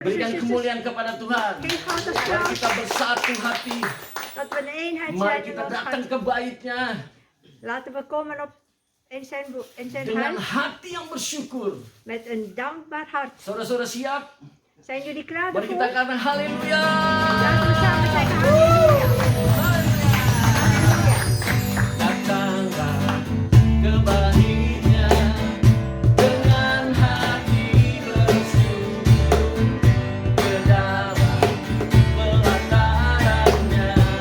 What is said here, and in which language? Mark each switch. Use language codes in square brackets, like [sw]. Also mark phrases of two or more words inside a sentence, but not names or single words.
[id] Berikan kemuliaan kepada Tuhan. Mari kita bersatu hati. [nl] Dat we een eenheid [id] Mari [nl] zijn in [id] kita [nl] ons [id] datang [nl] hart. [id] ke baitnya [nl] Laten we komen in zijn [id] dengan [nl] huis [id] hati yang bersyukur. [nl] met een dankbaar hart. [id] Saudara-saudara siap? [nl] Zijn jullie klaar [id] Mari kita [nl] daarvoor? [id] katakan haleluya. [nl] Laten we samen zeggen halleluja. Halleluja. [id] Datanglah ke baitnya dengan hati bersyukur ke dalam pelatarannya.